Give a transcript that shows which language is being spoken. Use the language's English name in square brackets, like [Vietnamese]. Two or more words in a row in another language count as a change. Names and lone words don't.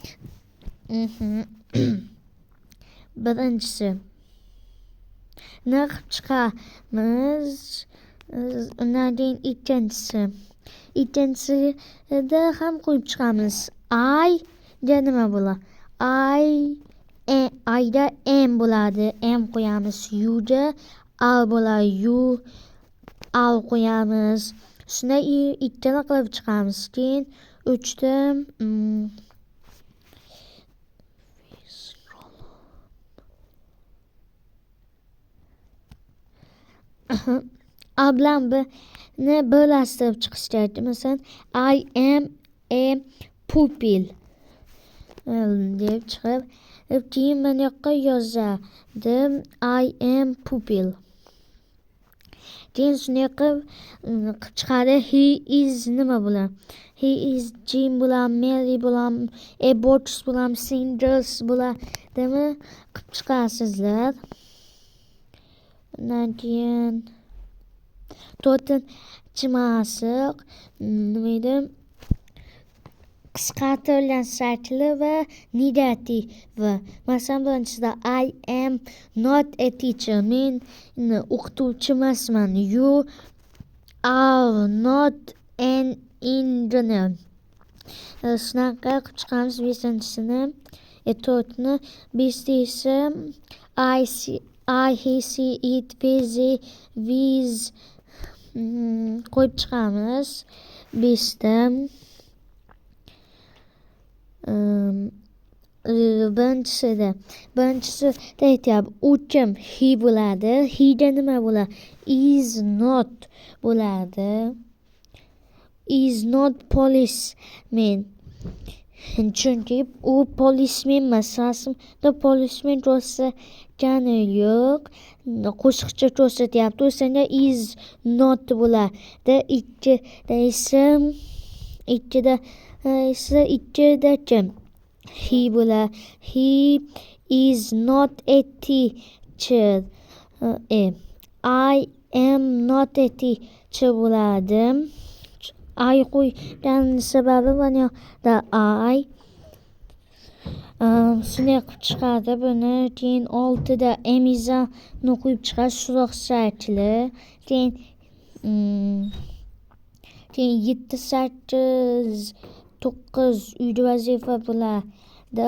[Uzbek] Birinchisi qilib chiqamiz. Undan keyin ikkinchisida ham qo'yib chiqamiz. I'ga nima bo'ladi? I'da am bo'ladi. Am qo'yamiz. You'da are bo'ladi. [English] You are [Uzbek] qo'yamiz. Shunday ikkala qilib chiqamiz. Keyin uchta bilan birlashtirib chiqish kerak. Masalan, [English] I am a pupil [Uzbek] deb chiqib, keyin mana yoqqa yozadim. [English] I am pupil. [Uzbek] Keyin shunday qilib chiqadi. [English] He is [Uzbek] nima bo'ladi? [English] He is Jim [Uzbek] bo'ladi, Mary bo'ladi, [English] a box [Uzbek] bo'ladi, singers bo'ladimi? Qilib chiqasizlar. Undan keyin to'rtinchi mashq nima edi? Qisqartirilgan shakli va negativi. Masalan, birinchisida [English] I am not a teacher. [Uzbek] Men o'qituvchi emasman. [English] You are not an engineer. [Uzbek] Shunaqa qilib chiqamiz. Beshinchisini, to'rtni. Beshta esa [English] I, he, she, it, they, with [Uzbek] qo'yib chiqamiz. Beshta. Birinchisida aytyapti. U kim? He bo'ladi. He'da nima bo'ladi? [English] Is not [Uzbek] bo'ladi. [English] Is not policeman. [Uzbek] Chunki u policeman emas. Aslida policeman ko'rsatgani yo'q. Qo'shiqcha ko'rsatyapti. O'shanda [English] is not [Uzbek] bo'ladi. Ikkida esa ikkida kim? He bo'la. [English] He is not a teacher. I am not a teacher bo'ladi. [Uzbek] I qo'ygan sababi mana yoqda I. Shunday qilib chiqadi buni. Keyin 6da emizani qo'yib chiqadi suroqchali. Keyin 7, 8, 9 uyda vazifa bo'ladi.